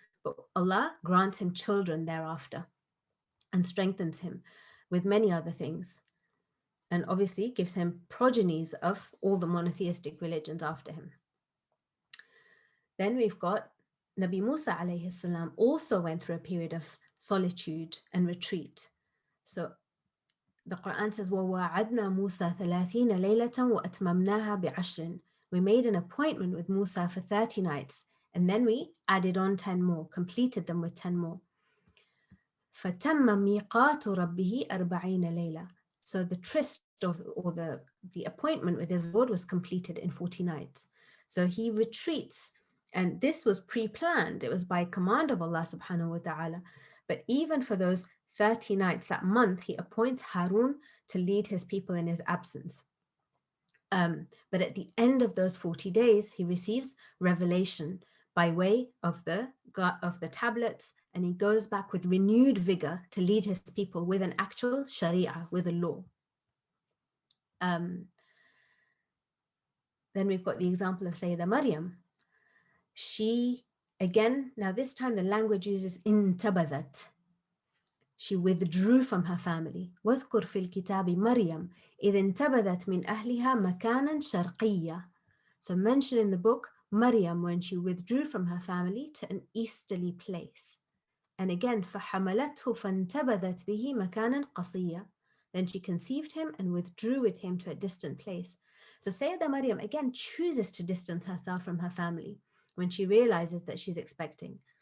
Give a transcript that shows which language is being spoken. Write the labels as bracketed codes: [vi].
[en] But Allah grants him children thereafter and strengthens him with many other things. And obviously gives him progenies of all the monotheistic religions after him. Then we've got Nabi Musa alayhi salam also went through a period of solitude and retreat. So the Quran says, [ar] وَوَعَدْنَا مُوسَى 30 لَيْلَةً وَأَتْمَمْنَاهَا بِعَشْرٍ. [en] We made an appointment with Musa for 30 nights, and then we added on 10 more, completed them with 10 more. [ar] فَتَمَّ مِيقَاتُ رَبِّهِ 40 لَيْلَةً. [en] So the tryst or the appointment with his Lord was completed in 40 nights. So he retreats, and this was pre-planned. It was by command of Allah subhanahu wa ta'ala. But even for those 30 nights, that month, he appoints Harun to lead his people in his absence. But at the end of those 40 days, he receives revelation by way of the tablets, and he goes back with renewed vigor to lead his people with an actual sharia, with a law. Then we've got the example of Sayyidah Maryam. She, again, now this time the language uses intabadat. She withdrew from her family. [ar] واذكر في الكتاب مريم إذ انتبذت من أهلها مكانا شرقيا. [en] So mention in the book Maryam when she withdrew from her family to an easterly place. And again, [ar] فحملته فانتبذت به مكانا قصيا. [en] Then she conceived him and withdrew with him to a distant place. So Sayyidah Maryam again chooses to distance herself from her family when she realizes that she's expecting.